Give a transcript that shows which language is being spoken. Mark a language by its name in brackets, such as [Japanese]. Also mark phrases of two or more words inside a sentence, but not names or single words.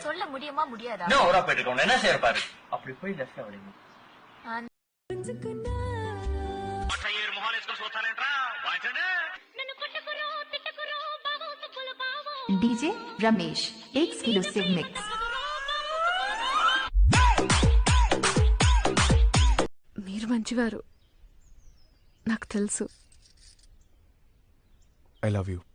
[Tamil] சொல்ல முடியுமா முடியாதா? இன்னும் ஓரா போயிட்டு இருக்கோம், என்ன செய்யற பாரு. அப்படி போய் லெஃப்ட்ல வடிங்க. [English] DJ Ramesh exclusive mix. [Telugu] మీరు మంచివారు, నాకు తెలుసు. [English] I love you.